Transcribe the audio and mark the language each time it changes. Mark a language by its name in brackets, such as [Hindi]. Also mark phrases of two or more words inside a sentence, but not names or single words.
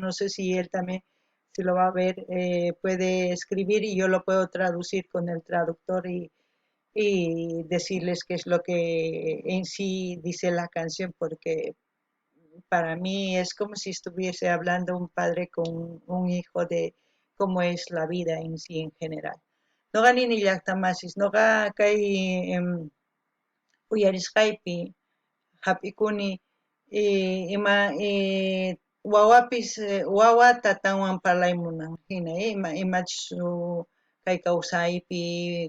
[Spanish] No sé si él también, si lo va a ver, puede escribir y yo lo puedo traducir con el traductor y decirles qué es lo que en sí dice la canción, porque para mí es como si estuviese hablando un padre con un hijo de cómo es la vida en sí en general. [Quechua] Noqa ninillaqtamasis, noqa kay uyarisqaypi hap'ikuni ima wawapis wawa tatanwan parlaymunan hina imachus kay kawsaypi